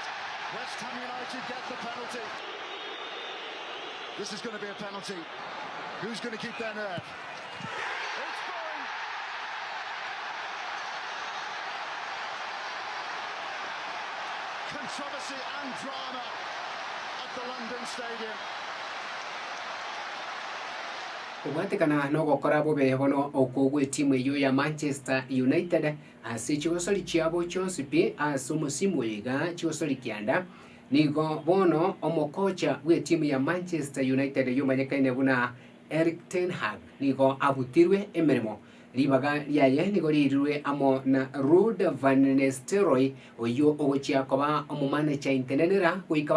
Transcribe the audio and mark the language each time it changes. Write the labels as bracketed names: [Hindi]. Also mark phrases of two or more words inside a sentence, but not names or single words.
[English] West Ham United get the penalty. This is going to be a penalty. Who's going to keep their nerve? It's going. Controversy and drama at the London Stadium. [Gusii] Kubwatikana no gokora bobe bono okogwe timu iyo ya Manchester United asichigosoli chiabo chonsi pi asumusimu yiga chigosoli kianda nigo bono omokocha we timu ya Manchester United yumanyekaine buna Erik ten Hag nigo abutirwe emeremo ribaga yaye nigo rirwe amo na Ruud van Nistelrooy oyo ogochia koba omumanager intenenera kuikaba